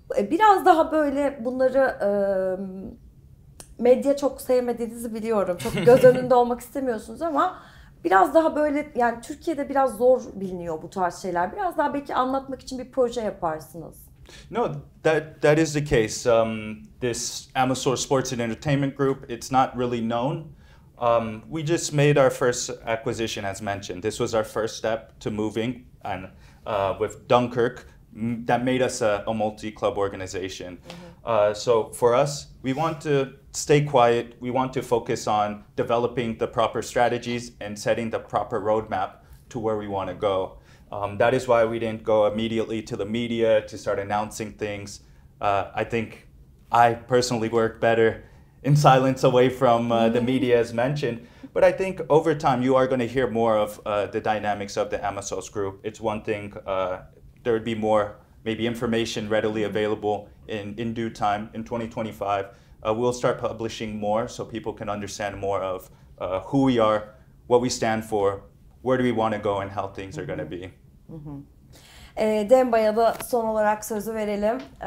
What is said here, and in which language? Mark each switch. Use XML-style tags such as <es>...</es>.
<tr>Biraz daha böyle bunları medya çok sevmediğinizi biliyorum. Çok göz önünde olmak istemiyorsunuz ama biraz daha böyle yani Türkiye'de biraz zor biliniyor bu tarz şeyler. Biraz daha belki anlatmak için bir proje yaparsınız.</tr> <en>No, that is the case. This Amasor Sports and Entertainment Group, it's not really known. We just made our first acquisition, as mentioned. This was our first step to moving, and with Dunkirk, that made us a multi-club organization. So for us, we want to stay quiet. We want to focus on developing the proper strategies and setting the proper roadmap to where we want to go. That is why we didn't go immediately to the media to start announcing things. I think I personally work better in silence away from the media, as mentioned. But I think over time you are going to hear more of the dynamics of the Amasos group. It's one thing, there would be more maybe information readily available in due time. In 2025, we'll start publishing more so people can understand more of who we are, what we stand for, where do we want to go and how things are going to be.</en> <tr>Demba'ya da son olarak sözü verelim.</tr>